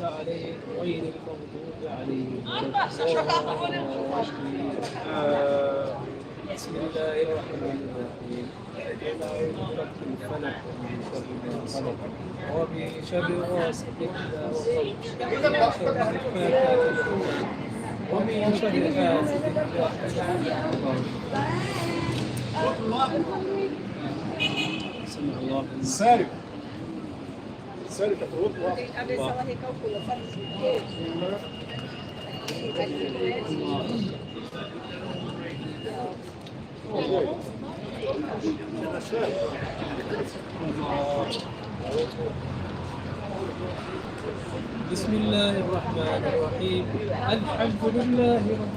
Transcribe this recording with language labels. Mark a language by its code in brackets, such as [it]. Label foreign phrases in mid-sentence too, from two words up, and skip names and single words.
[ar] عليهم غير المغضوب عليهم ولا الضالين بسم الله الرحمن الرحيم قل أعوذ برب الفلق ومن شر ما خلق ومن شر غاسق إذا وقب ومن شر حاسد إذا حسد سمع الله [pt] Sério? Sério, tá pro outro lado. A ver se ela recalcula, sabe? [ar] بسم الله الرحمن الرحيم الحمد لله رب